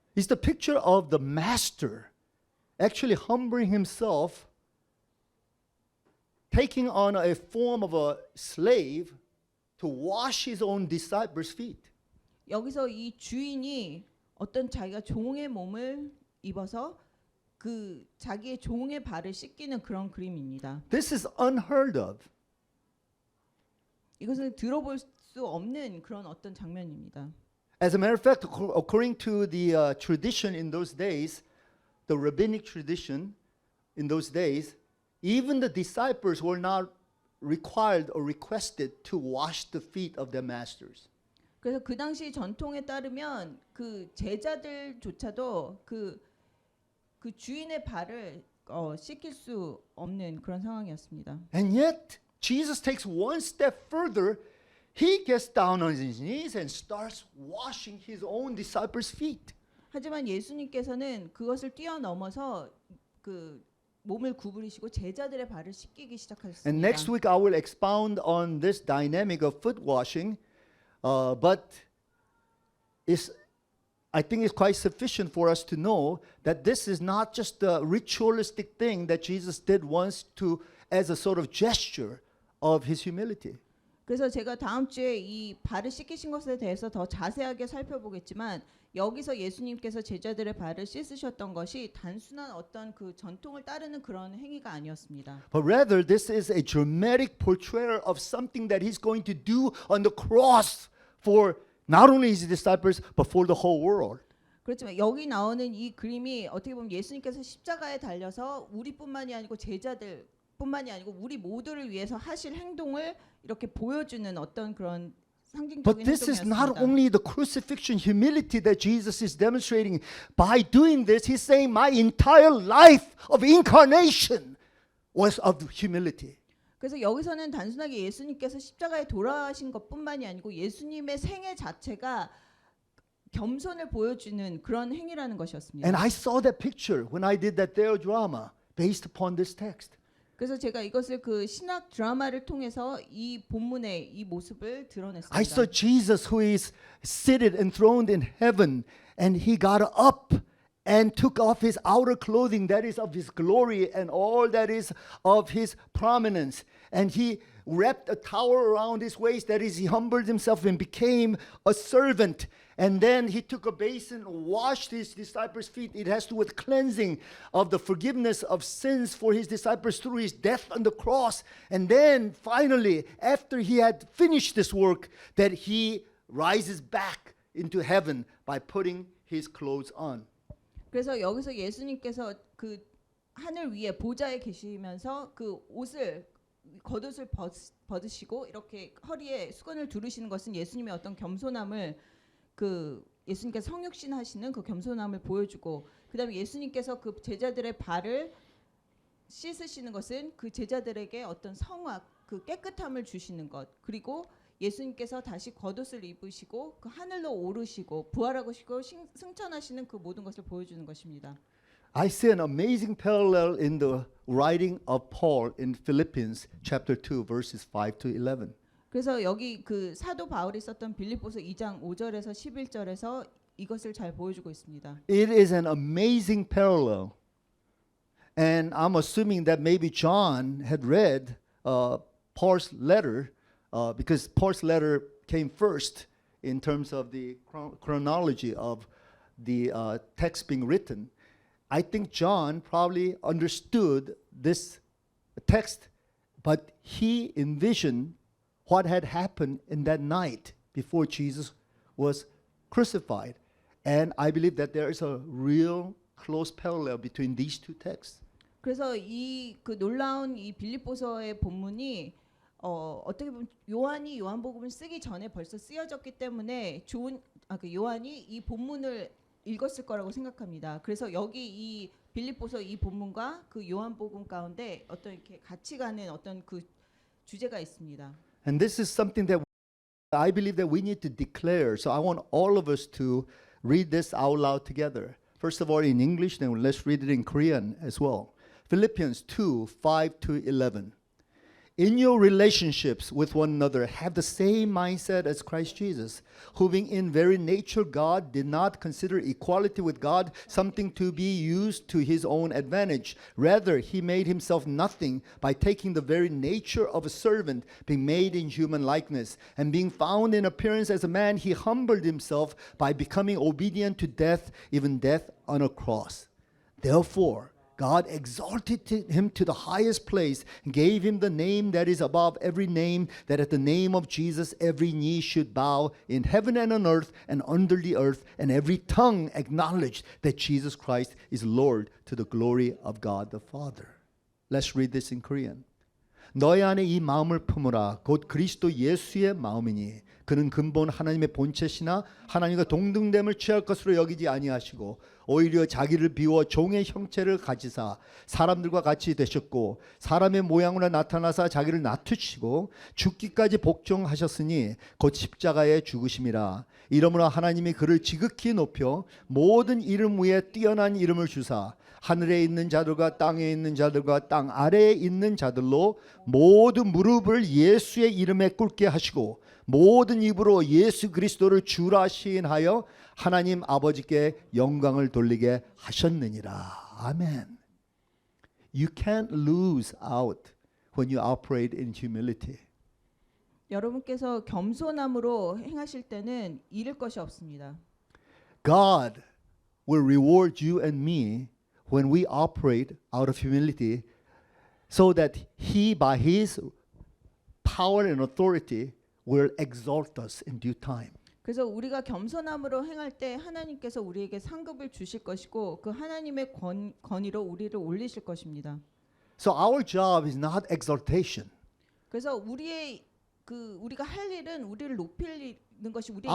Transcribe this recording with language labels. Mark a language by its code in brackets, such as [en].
[en] It's the picture of the master actually humbling himself, taking on a form of a slave to wash his own disciples' feet. [ko] 여기서 이 주인이 어떤 자기가 종의 몸을 입어서 그 자기의 종의 발을 씻기는 그런 그림입니다. [en] This is unheard of. [ko] 이것은 들어볼 수 없는 그런 어떤 장면입니다. [en] As a matter of fact, according to the tradition in those days, the rabbinic tradition in those days, even the disciples were not required or requested to wash the feet of their masters. [ko] 그래서 그 당시 전통에 따르면 그 제자들조차도 그 주인의 발을 씻길 수 없는 그런 상황이었습니다. [en] And yet, Jesus takes one step further. He gets down on his knees and starts washing his own disciples' feet. [ko] 하지만 예수님께서는 그것을 뛰어넘어서 그 몸을 구부리시고 제자들의 발을 씻기기 시작하셨습니다. [en] And next week I will expound on this dynamic of foot washing, but I think it's quite sufficient for us to know that this is not just a ritualistic thing that Jesus did once as a sort of gesture of his humility. [ko] 그래서 제가 다음 주에 이 발을 씻기신 것에 대해서 더 자세하게 살펴보겠지만 여기서 예수님께서 제자들의 발을 씻으셨던 것이 단순한 어떤 그 전통을 따르는 그런 행위가 아니었습니다. [en] But rather, this is a dramatic portrayal of something that he's going to do on the cross for not only his disciples, but for the whole world. [ko] 그렇지만 여기 나오는 이 그림이 어떻게 보면 예수님께서 십자가에 달려서 우리뿐만이 아니고 제자들뿐만이 아니고 우리 모두를 위해서 하실 행동을 이렇게 보여주는 어떤 그런 상징적인 [en] But this is not [ko] 행동이었습니다. [en] only the crucifixion humility that Jesus is demonstrating. By doing this, he's saying my entire life of incarnation was of humility. [ko] 그래서 여기서는 단순하게 예수님께서 십자가에 돌아가신 것뿐만이 아니고 예수님의 생애 자체가 겸손을 보여주는 그런 행위라는 것이었습니다. [en] And I saw that picture when I did that theodrama based upon this text. [ko] 그래서 제가 이것을 그 신학 드라마를 통해서 이 본문의 이 모습을 드러냈습니다. [en] I saw Jesus who is seated enthroned in heaven, and he got up and took off his outer clothing, that is of his glory and all that is of his prominence. And he wrapped a towel around his waist, that is, he humbled himself and became a servant. And then he took a basin, washed his disciples' feet. It has to do with cleansing of the forgiveness of sins for his disciples through his death on the cross. And then finally, after he had finished this work, that he rises back into heaven by putting his clothes on. [ko] 그래서 여기서 예수님께서 그 하늘 위에 보좌에 계시면서 그 옷을 겉옷을 벗으시고 이렇게 허리에 수건을 두르시는 것은 예수님의 어떤 겸손함을 그 예수님께서 성육신 하시는 그 겸손함을 보여주고, 그다음에 예수님께서 그 제자들의 발을 씻으시는 것은 그 제자들에게 어떤 성악, 그 깨끗함을 주시는 것, 그리고 예수님께서 다시 겉옷을 입으시고 그 하늘로 오르시고 부활하시고 승천하시는 그 모든 것을 보여주는 것입니다. [en] I see an amazing parallel in the writing of Paul in Philippians chapter 2 verses 5 to 11. [ko] 그래서 여기 그 사도 바울이 썼던 빌립보서 2장 5절에서 11절에서 이것을 잘 보여주고 있습니다. [en] It is an amazing parallel. And I'm assuming that maybe John had read Paul's letter because Paul's letter came first in terms of the chronology of the text being written. I think John probably understood this text, but he envisioned what had happened in that night before Jesus was crucified. And I believe that there is a real close parallel between these two texts. [ko] 그래서 이 그 놀라운 이 빌립보서의 본문이 어떻게 보면 요한이 요한복음을 쓰기 전에 벌써 쓰여졌기 때문에 그 요한이 이 본문을 읽었을 거라고 생각합니다. 그래서 여기 이 빌립보서 이 본문과 그 요한복음 가운데 어떤 이렇게 같이 가는 어떤 그 주제가 있습니다. [en] And this is something that I believe that we need to declare. So I want all of us to read this out loud together. First of all in English, then let's read it in Korean as well. Philippians 2, 5 to 11. In your relationships with one another, have the same mindset as Christ Jesus, who being in very nature God, did not consider equality with God something to be used to his own advantage. Rather, he made himself nothing by taking the very nature of a servant, being made in human likeness. And being found in appearance as a man, he humbled himself by becoming obedient to death, even death on a cross. Therefore, God exalted him to the highest place and gave him the name that is above every name, that at the name of Jesus every knee should bow in heaven and on earth and under the earth, and every tongue acknowledge that Jesus Christ is Lord, to the glory of God the Father. Let's read this in Korean. [ko] 너희 안에 이 마음을 품으라. 곧 그리스도 예수의 마음이니 그는 근본 하나님의 본체시나 하나님과 동등됨을 취할 것으로 여기지 아니하시고 오히려 자기를 비워 종의 형체를 가지사 사람들과 같이 되셨고 사람의 모양으로 나타나사 자기를 낮추시고 죽기까지 복종하셨으니 곧 십자가에 죽으심이라. 이러므로 하나님이 그를 지극히 높여 모든 이름 위에 뛰어난 이름을 주사 하늘에 있는 자들과 땅에 있는 자들과 땅 아래에 있는 자들로 모든 무릎을 예수의 이름에 꿇게 하시고 모든 입으로 예수 그리스도를 주라 시인하여 하나님 아버지께 영광을 돌리게 하셨느니라. 아멘. [en] You can't lose out when you operate in humility. [ko] 여러분께서 겸손함으로 행하실 때는 잃을 것이 없습니다. [en] God will reward you and me when we operate out of humility, so that He, by His power and authority, will exalt us in due time. [ko] 그래서 우리가 겸손함으로 행할 때 하나님께서 우리에게 상급을 주실 것이고 그 하나님의 권위로 우리를 올리실 것입니다. [en] So our job is not exaltation. [ko] 그래서 우리가 할 일은 우리를 높이는 것이 우리의 일이